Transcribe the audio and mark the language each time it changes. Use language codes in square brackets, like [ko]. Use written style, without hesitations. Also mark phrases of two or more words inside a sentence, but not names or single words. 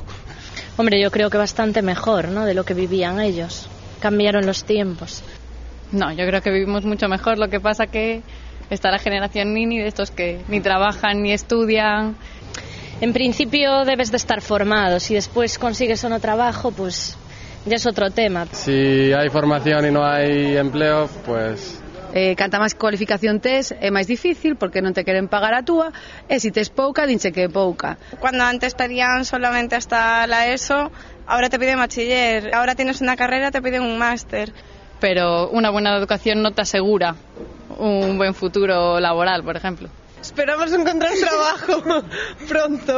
[es] Hombre, yo creo que bastante mejor, ¿no?, de lo que vivían ellos. Cambiaron los tiempos. No, yo creo que vivimos mucho mejor. Lo que pasa que está la generación Nini, de estos que ni trabajan ni estudian. En principio debes de estar formado. Si después consigues o no trabajo, pues ya es otro tema. [gl] Si hai formación e non hai empleo, pues... Canta máis cualificación tes é máis difícil porque non te queren pagar a túa, e se tes pouca, dinche que é pouca. [es] Cuando antes pedían solamente hasta la ESO, ahora te piden bachiller. Ahora tienes una carrera, te piden un máster. Pero una buena educación no te asegura un buen futuro laboral, por ejemplo. Esperamos encontrar trabajo pronto.